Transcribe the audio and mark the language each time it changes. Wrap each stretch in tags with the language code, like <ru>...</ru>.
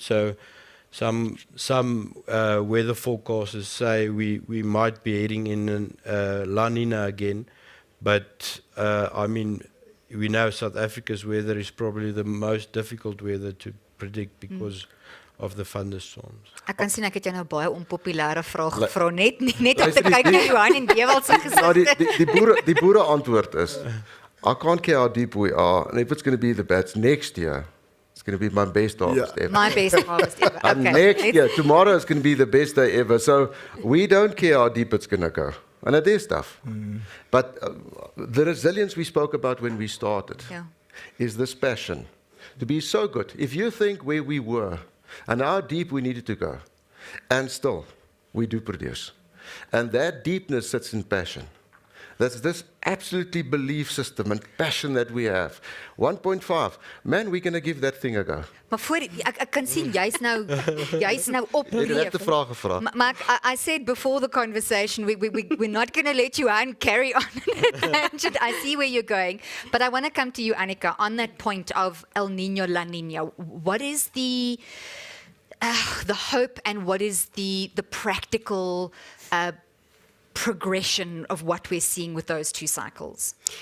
<en>So some weather forecasters say we might be heading in a La Nina again. But I mean, we know South Africa's weather is probably the most difficult weather to predict because of the thunderstorms.</en> <af>Ek kan sien ek het jou nou baie onpopulêre vrae gevra net om te kyk na Johan en Dewald se gesig. Die boere antwoord is,</af> <en>I can't care how deep we are, and if it's going to be the best next year, it's going to be my best harvest ever. My best harvest ever. And Okay. next year, tomorrow is going to be the best day ever. So we don't care how deep it's going to go. And it is tough. But the resilience we spoke about when we started is this passion to be so good. If you think where we were and how deep we needed to go, and still we do produce. And that deepness sits in passion. That's this absolutely belief system and passion that we have. 1.5. Man, we're going to give that thing a go.</en> <af>Maar voor ek kan sien jy's nou op Jy het die vraag gevra.</af> <en>Maar I said before the conversation we're not going to let you carry on tangent. I see where you're going, but I want to come to you, Annika, on that point of El Niño, La Niña. What is the hope and what is the practical progression of what we're seeing with those two cycles?</en>